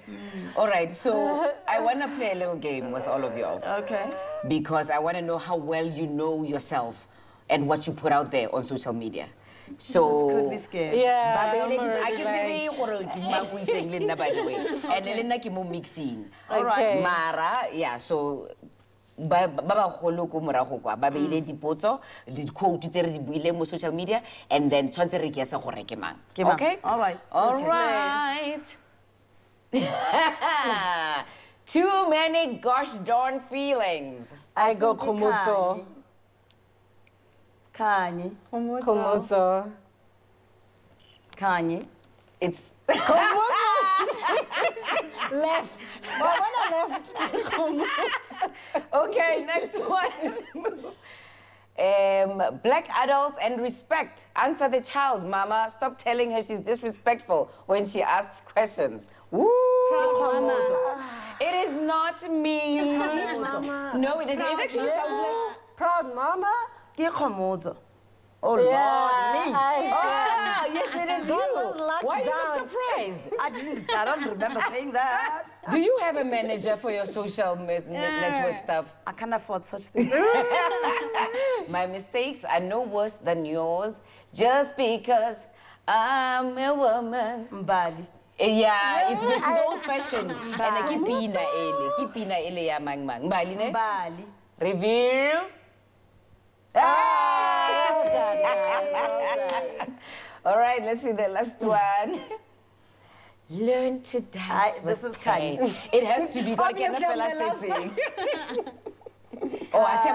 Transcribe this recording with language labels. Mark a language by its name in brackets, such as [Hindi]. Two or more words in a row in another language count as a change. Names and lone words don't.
[English] All right, so I want to play a little game with all of y'all. Okay. Because I want to know how well you know yourself and what you put out there on social media. So This could be scary. Yeah. I can say by the way. And then I can mixing. All right. [Tswana] Mara, yeah, so ba golo ko morago kwa ba beile dipotso di quote tse re di buile mo [English] social media and then [Tswana] tshwantse re ke sa gore ke mang. [English] Okay? All right. All right. Too many gosh darn feelings. I go Kgomotso. Kanye. Kgomotso. Kanye. It's Left. Well, when I left, okay, next one. Black adults and respect. Answer the child, mama. Stop telling her she's disrespectful when she asks questions. Woo! It is not me. No, it isn't. It actually sounds like proud mama. [Tswana] Ke Kgomotso. [English] Oh, Lord, me. ah, yes, it is you. Why are you not surprised? I don't remember saying that. Do you have a manager for your social network stuff? I can't afford such things. My mistakes are no worse than yours just because I'm a woman. Mbali. Yeah, it's she's old-fashioned. And I keep [Tswana] pina ele ya mang mang. Mbali ne? [English] Mbali. Reveal. All right, let's see the last one. Learn to dance with This is pain. Kanye. It has to be. Gotta get the fella sexy. Oh, I see